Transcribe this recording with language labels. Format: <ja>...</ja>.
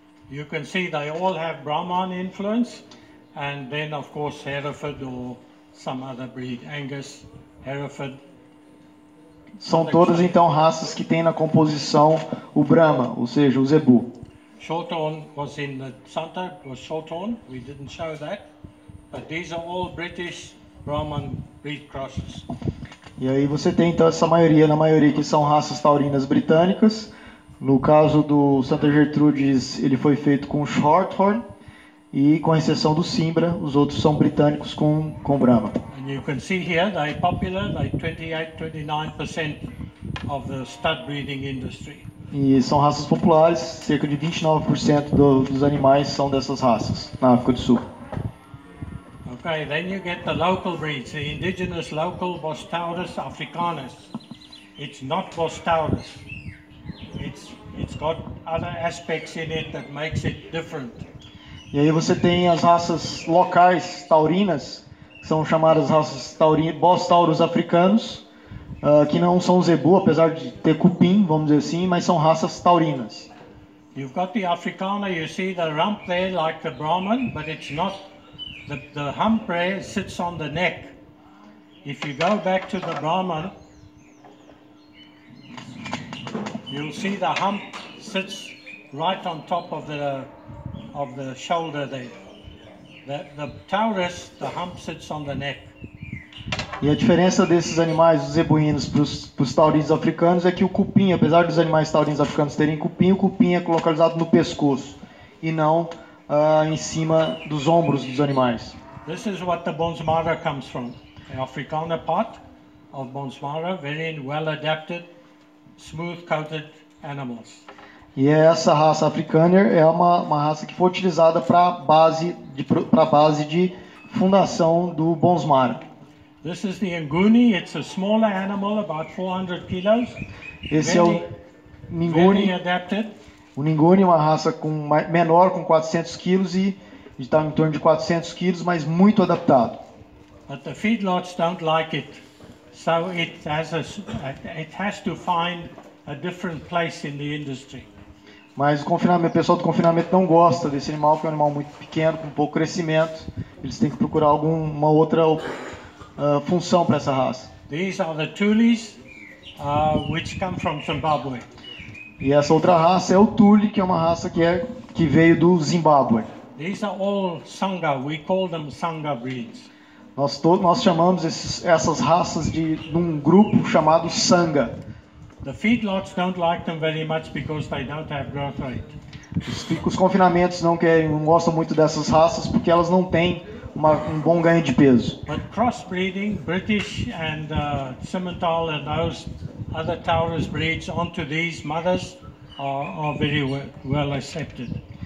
<en>You can see they all have Brahman influence, and then of course Hereford or some other breed, Angus, Hereford.</en> <pt>São todas então raças que têm na composição o Brahma, ou seja, o Zebu.</pt> <en>Shorthorn was in the Santa, was Shorthorn, we didn't show that, but these are all British Brahman breed crosses.</en> <pt>E aí você tem então essa maioria, na maioria que são raças taurinas britânicas. No caso do Santa Gertrudes, ele foi feito com Shorthorn, e com exceção do Cimbra, os outros são britânicos com Brahma.</pt> <en>And you can see here they're popular, they're 28-29% of the stud breeding industry.</en> <pt>E são raças populares, cerca de 29% dos animais são dessas raças na África do Sul.</pt> <en>Okay, then you get the local breeds, the indigenous local Bos taurus africanus. It's not Bos taurus. It's got other aspects in it that makes it different.</en> <pt>E aí você tem as raças locais taurinas, que são chamadas raças Bos taurus africanos, que não são zebu, apesar de ter cupim, vamos dizer assim, mas são raças taurinas.</pt> <en>You've got the Africana, you see the rump there like the Brahman, but it's not. The hump there sits on the neck. If you go back to the Brahman, you'll see the hump sits right on top of the shoulder there. The Taurus, the hump sits on the neck.</en> <pt>E a diferença desses animais, os zebuínos, para os taurinos africanos é que o cupim, apesar dos animais taurinos africanos terem cupim, o cupim é localizado no pescoço e não em cima dos ombros dos animais.</pt> <en>This is what the Bonsmara comes from. The Afrikaner part of Bonsmara, very well adapted, smooth coated animals.</en> <pt>E essa raça Afrikaner é uma raça que foi utilizada para base de fundação do Bonsmara.</pt> <en>This is the Nguni. It's a smaller animal, about 400 kilos.</en> <pt>Esse é o</pt> <en>Very</en> <pt>Nguni.</pt> <en>adapted.</en> <pt>O Nguni é uma raça menor, com 400 quilos e está em torno de 400 quilos, mas muito adaptado.</pt> <en>But the feedlots don't like it, so it has to find a different place in the industry.</en> <pt>Mas o pessoal do confinamento não gosta desse animal, porque é um animal muito pequeno, com pouco crescimento. Eles têm que procurar alguma outra função para essa raça.</pt> <en>These are the Tulis, which come from Zimbabwe.</en> <pt>E essa outra raça é o Tule, que é uma raça que veio do Zimbábue.</pt> <en>These are all Sangha. We call them Sangha breeds.</en> <pt>Nós chamamos essas raças de um grupo chamado Sangha.</pt> <en>The feedlots don't like them very much because they don't have growth rate.</en> <pt>Os confinamentos não gostam muito dessas raças porque elas não têm um bom ganho de peso.</pt> <en>But crossbreeding, British and Simmental and those other Taurus breeds onto these mothers are very well accepted.</en>